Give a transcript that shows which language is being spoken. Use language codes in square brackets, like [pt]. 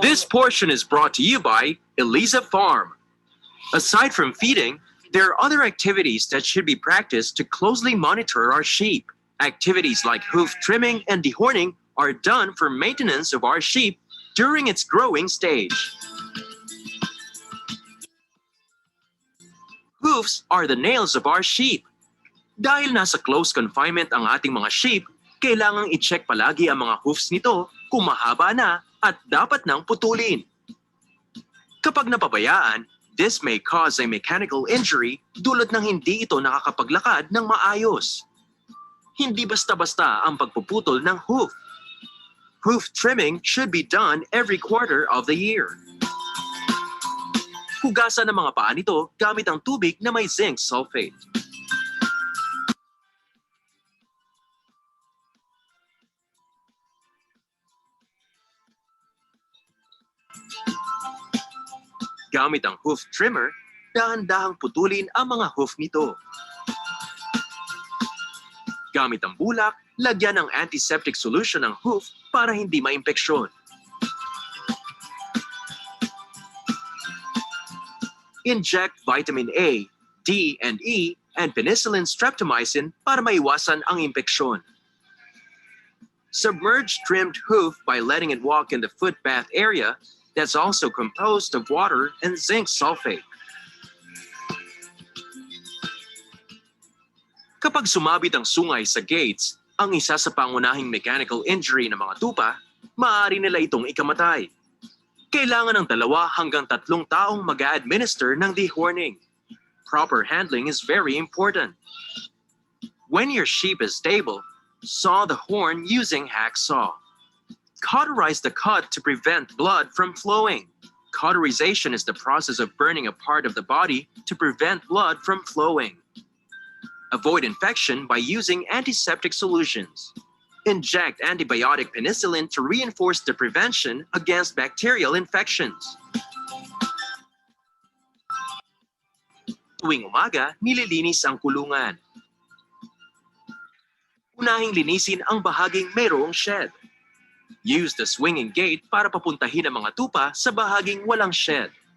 [en] This portion is brought to you by Elisa Farm. Aside from feeding, there are other activities that should be practiced to closely monitor our sheep. Activities like hoof trimming and dehorning are done for maintenance of our sheep during its growing stage. Hoofs are the nails of our sheep. [tl] Dahil nasa close confinement ang ating mga sheep, kailangang i-check palagi ang mga hoofs nito kung mahaba na at dapat nang putulin. Kapag napabayaan, [en] this may cause a mechanical injury [tl] dulot ng hindi ito nakakapaglakad ng maayos. Hindi basta-basta ang pagpuputol ng hoof. [en] Hoof trimming should be done every quarter of the year. [tl] Hugasan ang mga paa nito gamit ang tubig na may zinc sulfate. Gamit ang hoof trimmer, dahan-dahang putulin ang mga hoof nito. Gamit ang bulak, lagyan ng antiseptic solution ang hoof para hindi maimpeksyon. [en] Inject vitamin A, D, and E, and penicillin streptomycin [tl] para maiwasan ang impeksyon. [en] Submerge trimmed hoof by letting it walk in the footbath area that's also composed of water and zinc sulfate. [tl] Kapag sumabit ang sungay sa gates, ang isa sa pangunahing mechanical injury ng mga tupa, maaari nila itong ikamatay. Kailangan ng 2 hanggang 3 taong mag-a-administer ng dehorning. [en] Proper handling is very important. When your sheep is stable, saw the horn using hacksaw. Cauterize the cut to prevent blood from flowing. Cauterization is the process of burning a part of the body to prevent blood from flowing. Avoid infection by using antiseptic solutions. Inject antibiotic penicillin to reinforce the prevention against bacterial infections. [tl] Tuwing umaga, nililinis ang kulungan. Unahing linisin ang bahaging mayroong shed. [en] Use the swinging gate [tl] para papuntahin ang mga tupa sa bahaging walang shed.